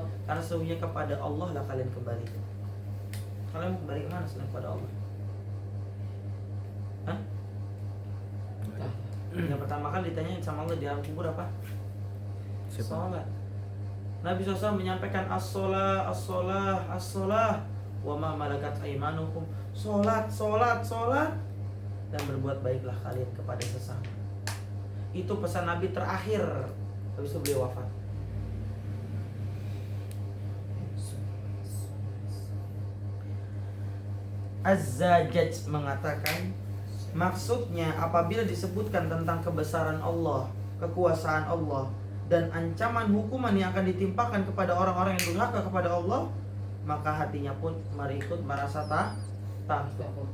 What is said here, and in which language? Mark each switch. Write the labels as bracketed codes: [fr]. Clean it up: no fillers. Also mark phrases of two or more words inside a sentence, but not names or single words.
[id] Karena sesungguhnya kepada Allah lah kalian kembali. Kalian mau kembali kemana selain kepada Allah? Hah? Yang pertama kali ditanya sama Allah di alam kubur apa? Sholat. Nabi SAW menyampaikan [ar] الصلاة الصلاة الصلاة وما ملكت أيمانكم. [id] Sholat, sholat, sholat, dan berbuat baiklah kalian kepada sesama. Itu pesan Nabi terakhir. Habis itu beliau wafat. Az-Zajjaj mengatakan, maksudnya apabila disebutkan tentang kebesaran Allah, kekuasaan Allah, dan ancaman hukuman yang akan ditimpakan kepada orang-orang yang durhaka kepada Allah, maka hatinya pun ikut merasa takut.